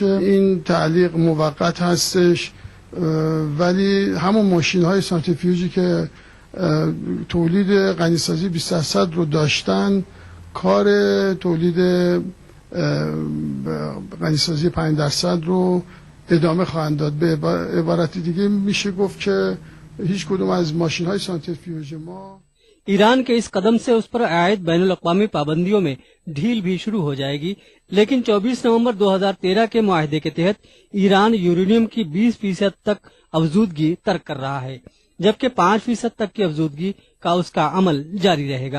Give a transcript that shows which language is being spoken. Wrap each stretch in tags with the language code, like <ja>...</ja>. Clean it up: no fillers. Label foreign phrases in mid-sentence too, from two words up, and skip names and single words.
<fa>این تعلیق موقت هستش ولی همون ماشین های سانتریفیوژی که تولید غنیسازی 20% رو داشتن کار تولید غنیسازی 5% رو ادامه خواهند داد. به عبارت دیگه میشه گفت که هیچ کدوم از ماشین های سانتریفیوژ ما</fa> <ur>ایران کے اس قدم سے اس پر عائد بین الاقوامی پابندیوں میں ڈھیل بھی شروع ہو جائے گی، لیکن 24 نومبر 2013 کے معاہدے کے تحت ایران یورینیم کی 20% تک افزودگی ترک کر رہا ہے، جبکہ 5% تک کی افزودگی کا اس کا عمل جاری رہے گا.</ur>